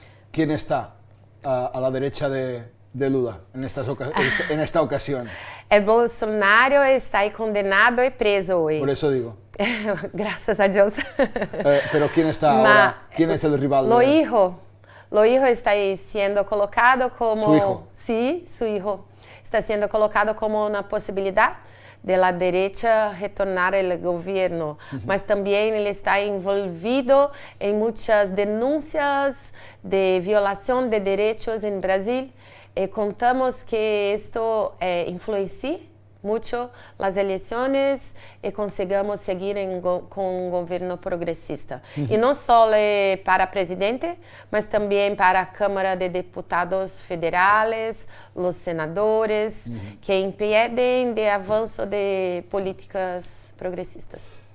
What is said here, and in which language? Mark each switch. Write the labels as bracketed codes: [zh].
[es] ¿Quién está a la derecha de Lula en esta ocasión? El Bolsonaro está ahí condenado y preso hoy. Por eso digo. Gracias a Dios. Pero ¿quién está ahora? ¿Quién es el rival? Lo hijo está ahí siendo colocado como... ¿Su hijo? Sí, su hijo. Está siendo colocado como una posibilidad de la derecha retornar al gobierno, [pt] mas também ele está envolvido em muitas denúncias de violação de direitos em Brasil. E contamos que isto influencia [es] mucho las elecciones y consigamos seguir con un gobierno progresista. Y no solo para presidente, mas también para Cámara de Diputados federales, los senadores, que impiden de avance de políticas progresistas.